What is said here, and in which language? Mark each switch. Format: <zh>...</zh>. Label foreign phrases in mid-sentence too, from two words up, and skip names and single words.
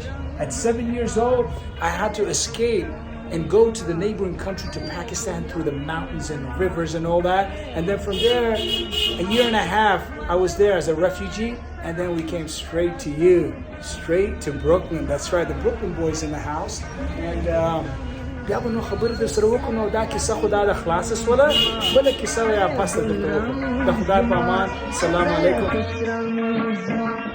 <en>At 7 years old, I had to escape and go to the neighboring country to Pakistan through the mountains and rivers and all that. And then from there, a year and a half, I was there as a refugee. And then we came straight to you, straight to Brooklyn. That's right, the Brooklyn boys in the house.</en> <ps>And بیا به نو خبرې در سره وکړو نو دا کیسه خو دا د خلاصه شوله بله کیسه یا پسته درته وکړو د خدای په امان سلام علیکم</ps>